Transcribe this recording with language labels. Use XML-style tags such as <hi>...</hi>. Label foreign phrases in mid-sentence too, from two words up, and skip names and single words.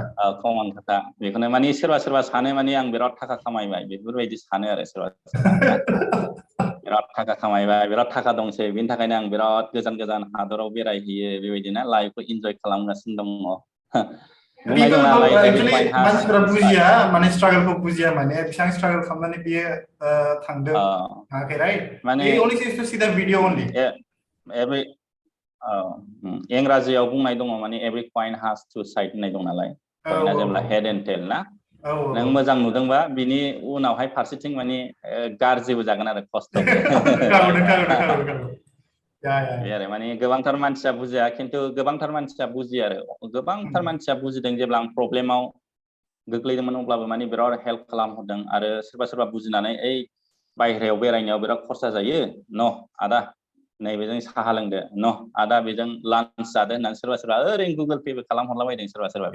<brx>कमन खोथा बेखौनो माने सोरबा सानो माने आं बिराद थाखा खामायबाय बेफोरबायदि सानो आरो सोरबा बिराद थाखा खामायबाय बिराद थाखा दंसै बेनि थाखायनो आं बिराद गोजान हादराव बेरायहैयो बेबायदिनो लाइफखौ इन्जय खालामगासिनो दङ बुंनाय दं नालाय मानसिफोरा बुजिया माने स्ट्रागलखौ बुजिया माने बेसेबां स्ट्रागल खालामनानै बियो थांदों थाङाखै राइट माने</brx> <en>only seems to see the video only</en> <brx>इंराजियाव बुंनाय दङ माने</brx> <en>every coin has two side</en> <brx>होननाय दं नालाय कइना जेब्ला</brx> <en>head and tail</en> <brx>ना नों मोजां नुदोंबा बिनि उनावहाय फारसेथिं माने गाज्रिबो जागोन आरो खस्थ'बो आरो माने गोबांथार मानसिया बुजिया खिन्थु गोबांथार मानसिया बुजियो आरो गोबांथार मानसिया बुजिदों जेब्ला आं प्रब्लेमाव गोग्लैदोंमोन अब्लाबो माने बिराद हेल्प खालामहरदों आरो सोरबा बुजिनानै बायहेरायाव बेरायनायाव बिराद खरसा जायो न आदा नैबेजों साहा लोंदो न आदा बेजों लान्च जादो होननानै सोरबा ओरैनो गुगल पेबो खालामहरलाबायदों सोरबा</brx>